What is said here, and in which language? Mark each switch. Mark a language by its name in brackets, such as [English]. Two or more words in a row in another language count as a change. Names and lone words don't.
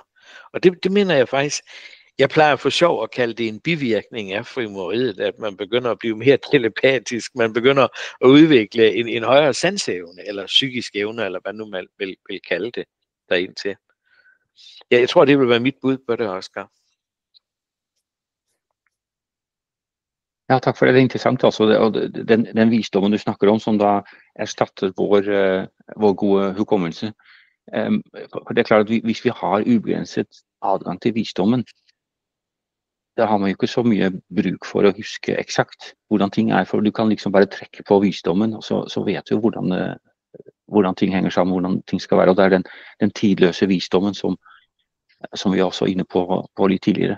[Danish] Og det mener jeg faktisk, jeg plejer for sjov at kalde det en bivirkning af frimureriet, at man begynder at blive mere telepatisk, man begynder at udvikle en højere sansevne, eller psykisk evne, eller hvad nu man vil kalde det derindtil. Ja, jeg tror, det vil være mit bud på det, Oscar. [Norwegian] Ja, takk for det. Det er interessant altså, og den visdommen du snakker om, som da erstatter vår gode hukommelse. For det er klart at hvis vi har ubegrenset adgang til visdommen, da har man jo ikke så mye bruk for å huske eksakt hvordan ting er, for du kan liksom bare trekke på visdommen, og så vet du hvordan ting henger sammen, hvordan ting skal være, og det er den tidløse visdommen som vi også var inne på litt tidligere.